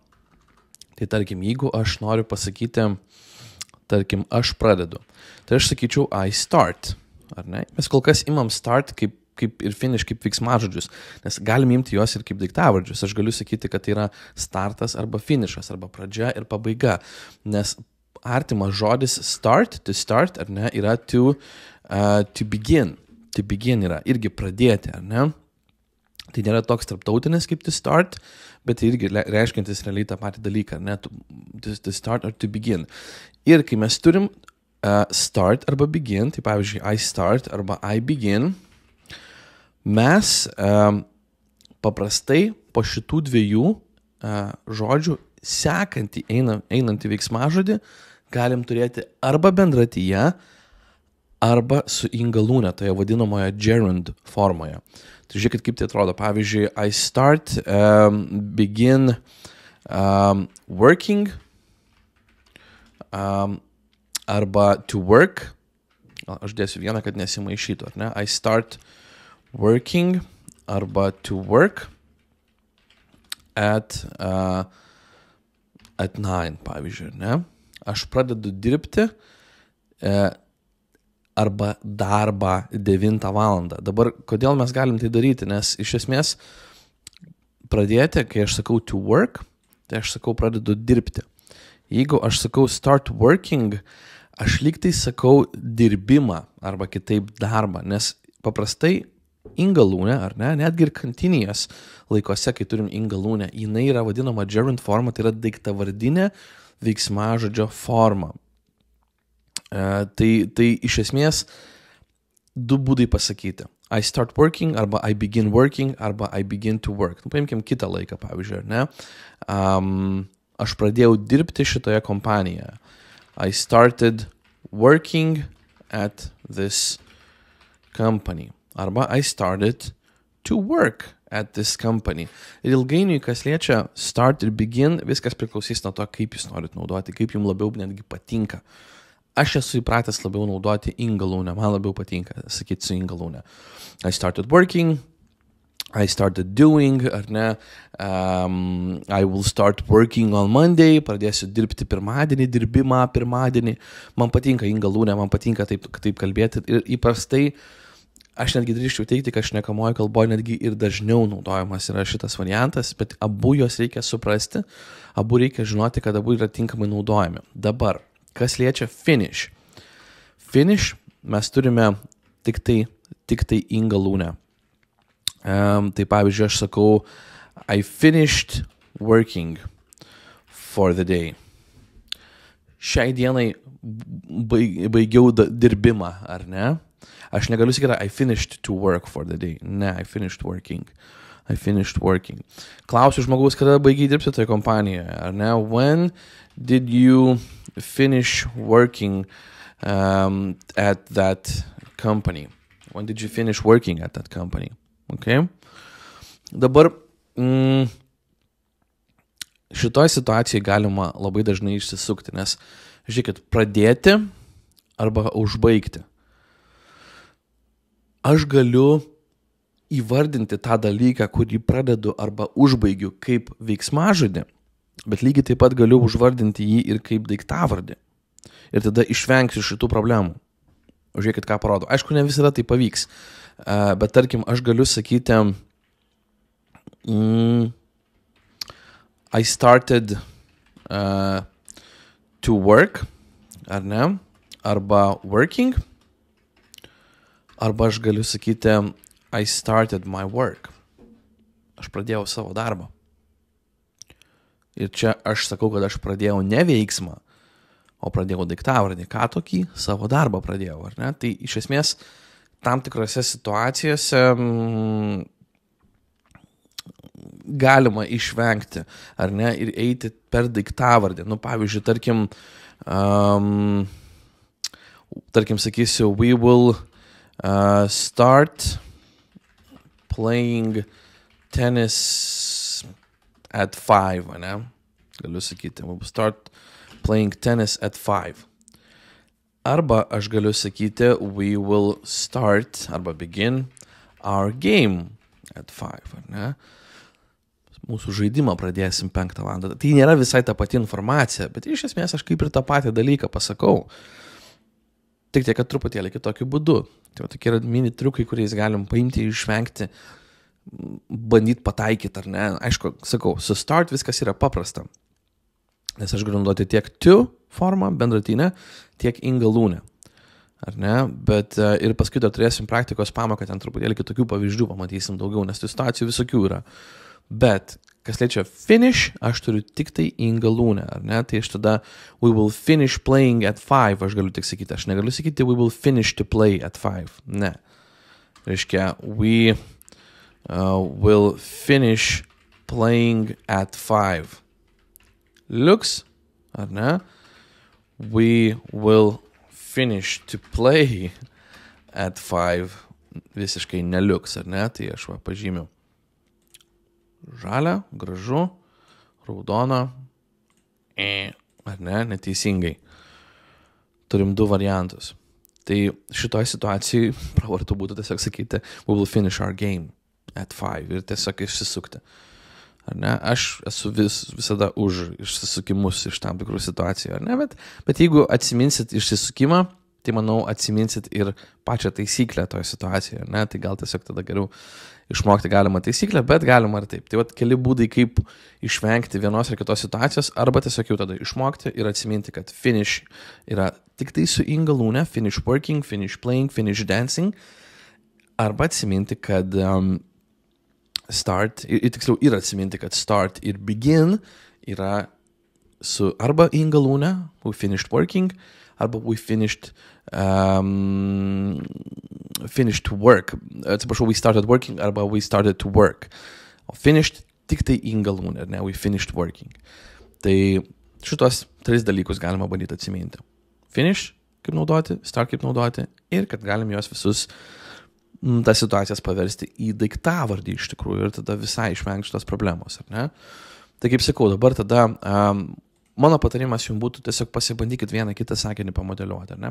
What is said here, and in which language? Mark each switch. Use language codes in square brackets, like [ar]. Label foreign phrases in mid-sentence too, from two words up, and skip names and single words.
[lt] Tai tarkim, jeigu aš noriu pasakyti, tarkim, aš pradedu, tai aš sakyčiau [en] I start, [lt] ar ne? Mes kol kas imam start kaip ir finish, kaip veiksmažodžius, nes galim imti juos ir kaip daiktavardžius. Aš galiu sakyti, kad tai yra startas arba finishas, arba pradžia ir pabaiga, nes artimas žodis start, [en] to start, [lt] ar ne, yra [en] to begin. To begin [lt] yra irgi pradėti, ar ne? Tai nėra toks tarptautinis kaip [en] to start, [lt] bet tai irgi reiškiantis realiai tą patį dalyką, ar ne? [en] To start or to begin. [lt] Ir kai mes turim start arba begin, tai pavyzdžiui [en] I start [lt] arba [en] I begin, [lt] mes paprastai po šitų dviejų žodžių sekantį einantį veiksmažodį galim turėti arba bendratyje, arba su ingalūne, toje vadinamoje gerund formoje. Tai žiūrėkit, kaip tai atrodo. Pavyzdžiui, [en] I start, begin working, arba to work. [lt] Aš dėsiu vieną, kad nesimaišytų, ar ne? [en] I start working arba to work at 9, [lt] pavyzdžiui, ne? Aš pradedu dirbti arba darbą 9 valandą. Dabar, kodėl mes galim tai daryti? Nes iš esmės pradėti, kai aš sakau [en] to work, [lt] tai aš sakau pradedu dirbti. [en] Jeigu aš sakau start working, [lt] aš lyg tai sakau dirbimą arba kitaip darbą, nes paprastai ingalūnė, ar ne, netgi ir kantinijas laikose, kai turim ingalūnę, jinai yra vadinama gerund forma, tai yra daiktavardinė veiksmažodžio forma. Tai iš esmės du būdai pasakyti. [en] I start working, arba I begin working, arba I begin to work. [lt] Paimkim kitą laiką, pavyzdžiui, ar ne? Aš pradėjau dirbti šitoje kompanijoje. [en] I started working at this company. Arba I started to work at this company. [lt] Ir ilgainiui, kas liečia start ir begin, viskas priklausys nuo to, kaip jūs norit naudoti, kaip jums labiau netgi patinka. Aš esu įpratęs labiau naudoti ingalūnę, man labiau patinka sakyti su ingalūnė. [en] I started working, I started doing, [lt] ar ne, [en] I will start working on Monday, [lt] pradėsiu dirbti pirmadienį, dirbimą pirmadienį. Man patinka ingalūnė, man patinka taip kalbėti ir įprastai aš netgi drįsčiau teikti, kad šnekamoje kalboje netgi ir dažniau naudojamas yra šitas variantas, bet abu juos reikia suprasti, abu reikia žinoti, kad abu yra tinkamai naudojami. Dabar, kas liečia finish. Finish mes turime tik tai ingalūnę. Tai pavyzdžiui, aš sakau, [en] I finished working for the day. [lt] Šiai dienai baigiau dirbimą, ar ne? Aš negaliu sakyti, [en] I finished to work for the day. Ne, I finished working. I finished working. [lt] Klausiu žmogaus, kada baigiai dirbti toje kompanijoje, ar ne? [en] When did you finish working at that company? When did you finish working at that company? Okay? [lt] Dabar šitoj situacijai galima labai dažnai išsisukti, nes, žiūrėkit, pradėti arba užbaigti. Aš galiu įvardinti tą dalyką, kurį pradedu arba užbaigiu kaip veiksmažodį, Bet lygiai taip pat galiu užvardinti jį ir kaip daiktavardį. Ir tada išvengsiu šitų problemų. Žiūrėkit, ką parodo. Aišku, ne visada tai pavyks. Bet tarkim, aš galiu sakyti [en] I started to work, [lt] ar ne? Arba working. Arba aš galiu sakyti [en] I started my work. [lt] Aš pradėjau savo darbą. Ir čia aš sakau, kad aš pradėjau ne veiksmą, o pradėjau daiktavardį. Ką tokį? Savo darbą pradėjau, ar ne? Tai iš esmės tam tikrose situacijose galima išvengti, ar ne? Ir eiti per daiktavardį. Nu, pavyzdžiui, tarkim sakysiu, [en] we will start playing tennis at 5, [lt] ne? Galiu sakyti, [en] we will start playing tennis at 5. [lt] Arba aš galiu sakyti, [en] we will start, arba begin our game at 5, [lt] ar ne? Mūsų žaidimą pradėsim 5 valandą. Tai nėra visai ta pati informacija, bet iš esmės aš kaip ir tą patį dalyką pasakau. Tik tiek, kad truputėlį kitokiu būdu. Tai tokie yra mini triukai, kuriais galim paimti ir išvengti, bandyti pataikyti, ar ne. Aišku, sakau, su start viskas yra paprasta. Nes aš galiu naudoti tiek to formą, bendratinę, tiek in galūnę. Ar ne? Bet ir paskui dar turėsim praktikos pamoką, ten truputėlį kitokių pavyzdžių pamatysim daugiau, nes tų situacijų visokių yra. Bet, kas liečia finish, aš turiu tik tai in galūnę, ar ne? Tai aš tada [en] we will finish playing at 5, [lt] aš galiu tik sakyti, aš negaliu sakyti [en] we will finish to play at 5, [lt] ne. Reiškia, [en] we will finish playing at 5. [lt] Liuks, ar ne? [en] We will finish to play at 5. [lt] Visiškai neliuks, ar ne? Tai aš pažymiu. Žalia, gražu, raudona, ar ne, neteisingai. Turim 2 variantus. Tai šitoj situacijai pravartu būtų tiesiog sakyti [en] we will finish our game at 5 [lt] ir tiesiog išsisukti. Ar ne? Aš esu visada už išsisukimus iš tam tikrų situacijų, ar ne? Bet jeigu atsiminsit išsisukimą, tai manau atsiminsit ir pačią taisyklę toje situacijoje, ar ne? Tai gal tiesiog tada geriau išmokti galima taisyklę, bet galima ir taip. Tai vat keli būdai, kaip išvengti vienos ar kitos situacijos, arba tiesiog jau tada išmokti ir atsiminti, kad finish yra tik tai su in galūne, [en] finish working, finish playing, finish dancing, [lt] arba atsiminti, kad start, tiksliau ir atsiminti, kad start ir begin yra su arba in galūne, [en] we finished working, [lt] arba [en] we finished work. Atsiprašau, we started working, arba we started to work. [lt] O finished tik tai in galūne, ar ne, [en] we finished working. [lt] Tai šitos 3 dalykus galima bandyti atsiminti. Finish, kaip naudoti, start kaip naudoti ir kad galim juos visus tas situacijas paversti į daiktavardį iš tikrųjų ir tada visai išvengti šitos problemos, ar ne? Tai kaip sakau, dabar tada mano patarimas jums būtų tiesiog pasibandykit vieną kitą sakinį pamodeliuoti, ar ne?